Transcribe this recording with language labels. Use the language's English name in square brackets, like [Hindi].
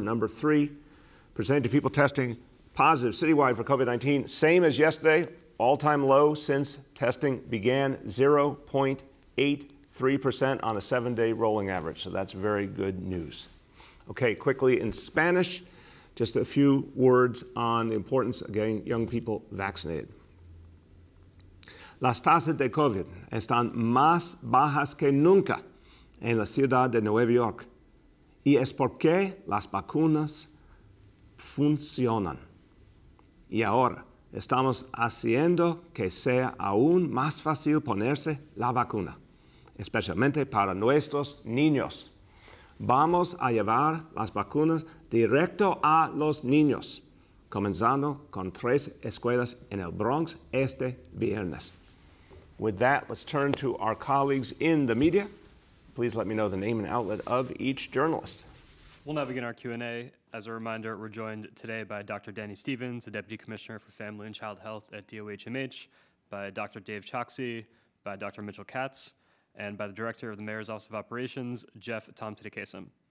[English] Number three, percentage of people testing positive citywide for COVID-19, same as yesterday, all-time low since testing began, 0.83% on a 7-day rolling average. So that's very good news. Okay, quickly in Spanish, just a few words on the importance of getting young people vaccinated. [Spanish] Las tasas de COVID están más bajas que nunca en la ciudad de Nueva York, y es porque las vacunas funcionan. Y ahora estamos haciendo que sea aún más fácil ponerse la vacuna, especialmente para nuestros niños. Vamos a llevar las vacunas directo a los niños, comenzando con 3 escuelas en el Bronx este viernes. [English] With that, let's turn to our colleagues in the media. Please let me know the name and outlet of each journalist. We'll now begin our Q&A. As a reminder, we're joined today by Dr. Danny Stevens, the Deputy Commissioner for Family and Child Health at DOHMH, by Dr. Dave Choksi, by Dr. Mitchell Katz, and by the Director of the Mayor's Office of Operations, Jeff Tom Tidekasem.